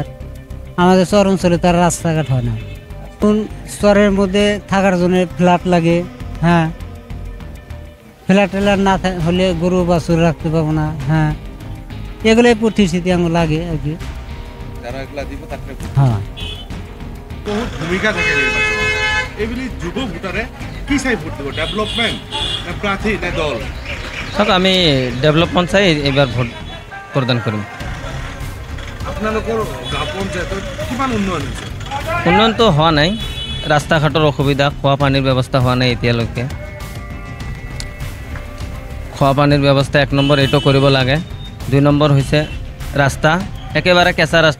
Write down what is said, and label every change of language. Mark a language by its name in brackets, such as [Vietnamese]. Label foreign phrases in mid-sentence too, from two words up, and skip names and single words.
[Bangla] আমাদের শহর অঞ্চলে তার রাস্তাঘাট হয় না। কোন স্তরের মধ্যে থাকার জন্য ফ্ল্যাট লাগে, হ্যাঁ, ফ্ল্যাট না হলে গরু বাছুর রাখতে পাবো না, হ্যাঁ, এগুলোই পরিস্থিতি আমার লাগে আর কি। যারা এগুলা দিব তাকে হ্যাঁ, বহুত ভূমিকা থাকে নির্বাচনে। এইবুলি যুব ভোটারে কি চাই ভোট দিব? ডেভেলপমেন্ট না প্রার্থী না দল? [Assamese] আমি ডেভেলপমেন্ট চাই এবার ভোট প্রদান কৰিম। আপোনালোকৰ গাঁও পঞ্চায়তত কিমান উন্নয়ন হৈছে? উন্নয়নটো হোৱা নাই, ৰাস্তা ঘাটৰ অসুবিধা, খোৱা পানীৰ ব্যৱস্থা হোৱা নাই এতিয়ালৈকে। খোৱা পানীৰ ব্যৱস্থা 1 নম্বৰ এইটো কৰিব লাগে। 2 নম্বৰ হৈছে ৰাস্তা, একেবাৰে কেঁচা ৰাস্তা।